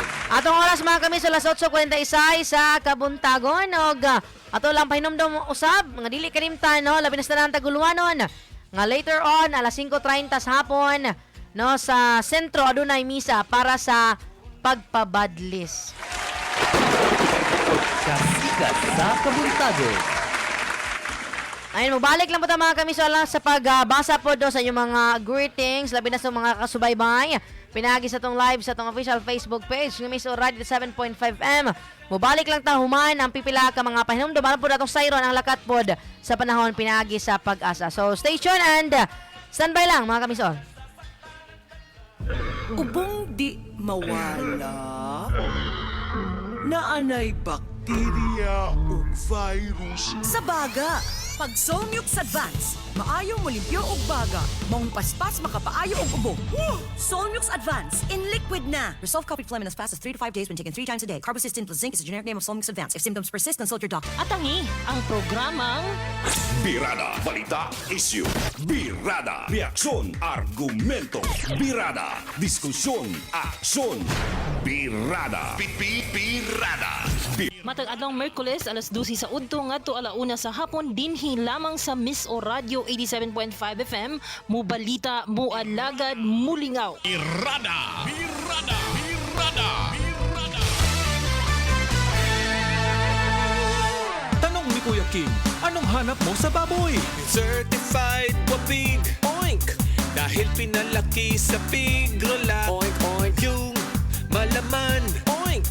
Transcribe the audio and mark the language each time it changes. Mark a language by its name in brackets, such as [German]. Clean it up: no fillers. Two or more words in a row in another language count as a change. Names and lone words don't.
[Cebuano] Atong oras mga kamisor alas 8:46 sa Kabuntagon og ato lang pahinumdom usab nga dili kalimtan no labi na sa tanang taguluanon nga [English] later on [Cebuano] alas 5:30 sa hapon no sa sentro adunay misa para sa pagpabadlis. Kasikas sa kabuntagon. Ayun, mabalik lang po tayo mga kamisor sa pagbasa po do sa inyong mga greetings labi na sa mga kasubaybay. Pinagi sa tong live sa tong [English] official Facebook page [Cebuano] ng Miss Radio 7.5M. Mubalik lang tahuman ang pipila ka mga pahinumdom alam po natong sayron ang lakat pod sa panahon pinagi sa pag-asa. [English] So stay tuned and standby [Cebuano] lang mga kamisor. Ubong di mawala, naanay bakterya o virus. Sa baga, pag Solmux Advance, maayo mo limpyo og baga, maong paspas makapaayo og ubo. [English] Solmux Advance in liquid na. Resolve copied phlegm in as fast as 3 to 5 days when taken 3 times a day. Carbocysteine plus zinc is the generic name of Solmux Advance. If symptoms persist, consult your doctor. [Cebuano] Atangi ang programang Birada, balita, issue. Birada, reaksyon, argumento. Birada, diskusyon, aksyon. Birada, Birada. Matag adlong Miyerkules alas 12 sa udto ngadto alauna sa hapon dinhi lamang sa Miss o Radio 87.5 FM mo balita mo alagad mulingaw. Birada! Birada! Birada! [Filipino] Tanong ni Kuya Kim, anong hanap mo sa baboy? [English] Certified wapig, oink. [Filipino] Dahil pinalaki sa pigrola, oink, oink. Yung malaman, oink.